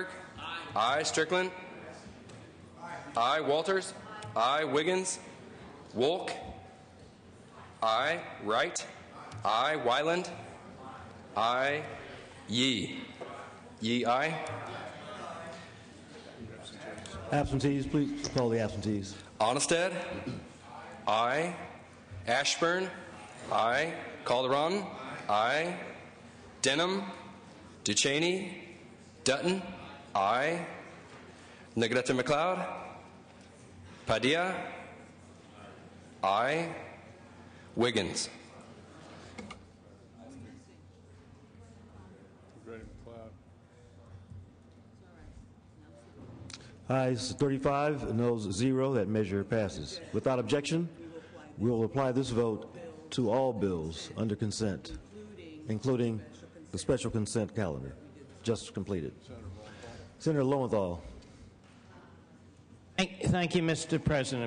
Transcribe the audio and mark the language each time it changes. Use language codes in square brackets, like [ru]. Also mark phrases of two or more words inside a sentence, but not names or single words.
[en] Aye. Strickland? Aye. Walters? Aye. Wiggins? Wolk? Aye. Wright? Aye. Wyland? Aye. Yee? Yee, aye. Absentees, please call the absentees. Onnested? Aye. Ashburn? Aye. Calderon? Aye. Denham? Ducheney? Dutton? Aye. Negrete McLeod? Padilla? Aye. Wiggins? Ayes 35, noes 0. That measure passes. Without objection, we will apply this vote to all bills under consent, including the special consent calendar just completed. Senator Lowenthal. Thank you, Mr. President.